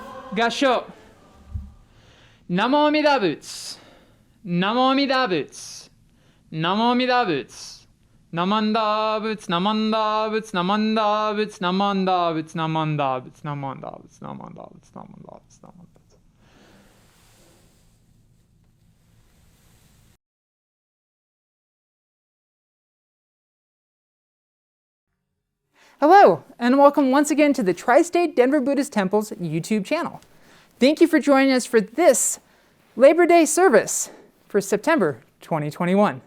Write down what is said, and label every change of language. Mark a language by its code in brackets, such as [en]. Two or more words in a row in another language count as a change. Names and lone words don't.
[ja] ご唱和。南無阿弥陀仏. 南無阿弥陀仏。南無阿弥陀仏. なまんだぶつ、なまんだぶつ、なまんだぶつ、なまんだぶつ、なまんだぶつ、なまんだぶつ、なまんだぶつ、なまんだぶつ、なまんだぶつ. [en] Hello, and welcome once again to the Tri-State Denver Buddhist Temple's YouTube channel. Thank you for joining us for this Labor Day service for September 2021.